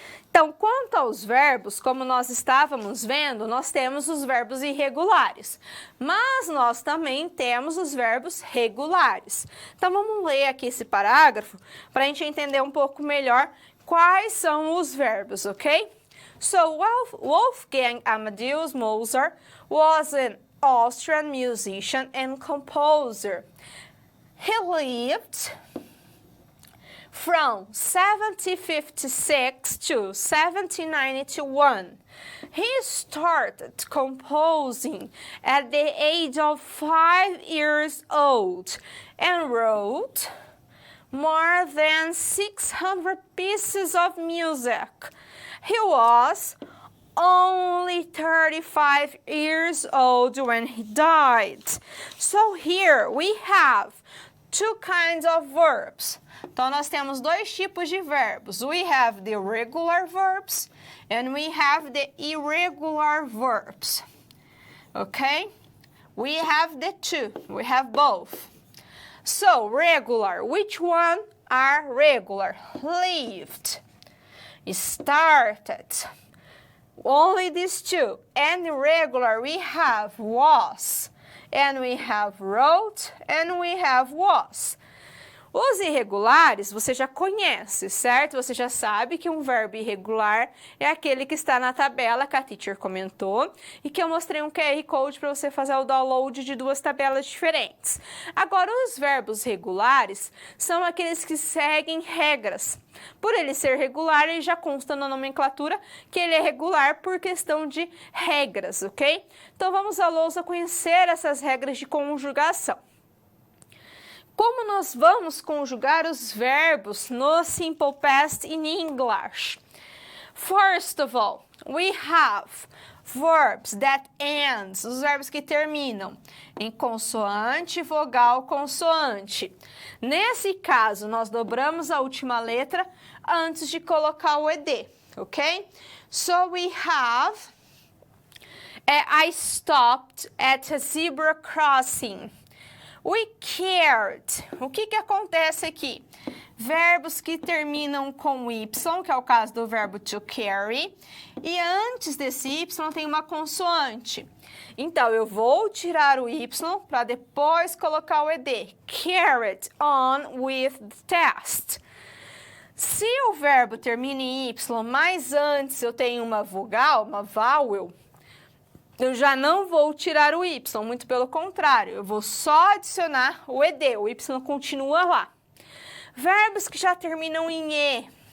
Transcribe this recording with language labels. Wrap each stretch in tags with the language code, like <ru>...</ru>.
<pt>Então, quanto aos verbos, como nós estávamos vendo, nós temos os verbos irregulares, mas nós também temos os verbos regulares. Então, vamos ler aqui esse parágrafo para a gente entender um pouco melhor quais são os verbos, ok?</pt> <en>So, Wolfgang Amadeus Mozart was an Austrian musician and composer. He lived from 1756 to 1791. He started composing at the age of 5 years old and wrote more than 600 pieces of music. He was only 35 years old when he died. So here we have two kinds of verbs.</en> <pt>Então, nós temos dois tipos de verbos.</pt> <en>We have the regular verbs and we have the irregular verbs. Okay? We have the two. We have both. So, regular. Which one are regular? Lived. Started. Only these two. And irregular, we have was. And we have wrote. And we have was.</en> <pt>Os irregulares você já conhece, certo? Você já sabe que um verbo irregular é aquele que está na tabela que a teacher comentou e que eu mostrei um QR Code para você fazer o download de duas tabelas diferentes. Agora, os verbos regulares são aqueles que seguem regras. Por ele ser regular, ele já consta na nomenclatura que ele é regular por questão de regras, ok? Então, vamos à lousa conhecer essas regras de conjugação. Como nós vamos conjugar os verbos no Simple Past</pt> <en>in English? First of all, we have verbs that ends,</en> <pt>os verbos que terminam em consoante, vogal, consoante. Nesse caso, nós dobramos a última letra antes de colocar o ED, ok?</pt> <en>So we have, I stopped at a zebra crossing. We cared.</en> <pt>O que acontece aqui? Verbos que terminam com Y, que é o caso do verbo to carry, e antes desse Y tem uma consoante. Então, eu vou tirar o Y para depois colocar o ED.</pt> <en>Carried on with the test.</en> <pt>Se o verbo termina em Y, mas antes eu tenho uma vogal, uma vowel, eu já não vou tirar o Y, muito pelo contrário, eu vou só adicionar o ED, o Y continua lá. Verbos que já terminam em E,</pt>